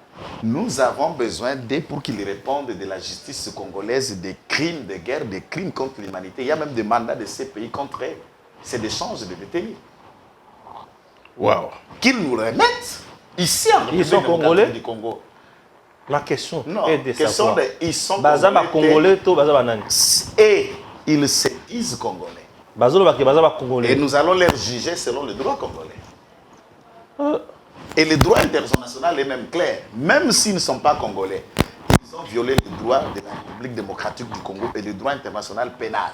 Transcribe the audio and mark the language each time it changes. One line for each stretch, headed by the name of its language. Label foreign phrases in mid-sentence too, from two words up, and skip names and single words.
French: Nous avons besoin d'eux pour qu'ils répondent de la justice congolaise des crimes de guerre, des crimes contre l'humanité. Il y a même des mandats de ces pays contre eux. C'est d'échange de détenus. Waouh. Qu'ils nous remettent ici en Ils sont congolais du Congo. La question Non, est de savoir. ils sont
Lingala: Bazaba congolais, to bazaba nani.
French: Et ils se disent congolais.
Lingala: Bazaba congolais.
French: Et nous allons les juger selon le droit congolais. Et le droit international est même clair. Même s'ils ne sont pas congolais, ils ont violé le droit de la République démocratique du Congo et le droit international pénal.